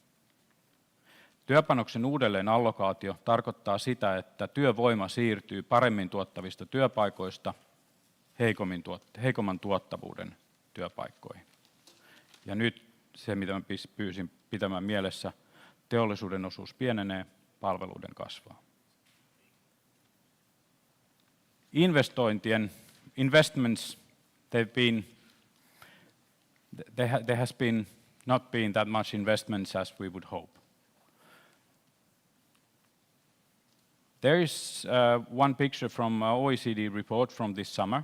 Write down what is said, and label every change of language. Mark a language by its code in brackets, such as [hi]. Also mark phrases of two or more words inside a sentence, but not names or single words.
[fi] Työpanoksen uudelleenallokaatio tarkoittaa sitä, että työvoima siirtyy paremmin tuottavista työpaikoista heikomman tuottavuuden työpaikkoihin. Ja nyt se, mitä mä pyysin pitämään mielessä, teollisuuden osuus pienenee, palveluiden kasvaa. [en] Investments, there has been not been that much investments as we would hope. There is one picture from OECD report from this summer.